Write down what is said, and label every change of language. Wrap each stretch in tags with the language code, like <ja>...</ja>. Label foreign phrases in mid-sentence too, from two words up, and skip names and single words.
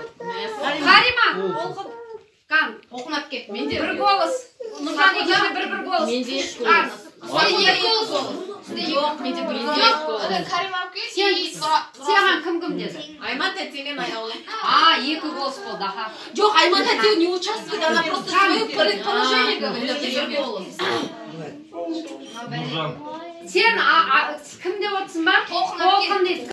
<kk>Карима, Кан, тоқнақ кеп, менде бір голос. Нұржан екеуіне бір голос. Менде екі голос. Жоқ, менде бір голос. Карима әпке, саған кім деді? Айман тәтемен аяулым. Екі голос болды, аха. Жоқ, Айман тәте</kk> <ru>не участвует, она просто свое предположение говорит.</ru> <kk>Нұржан. Сен кім деп отырсың ба? Толқын дейді.</kk>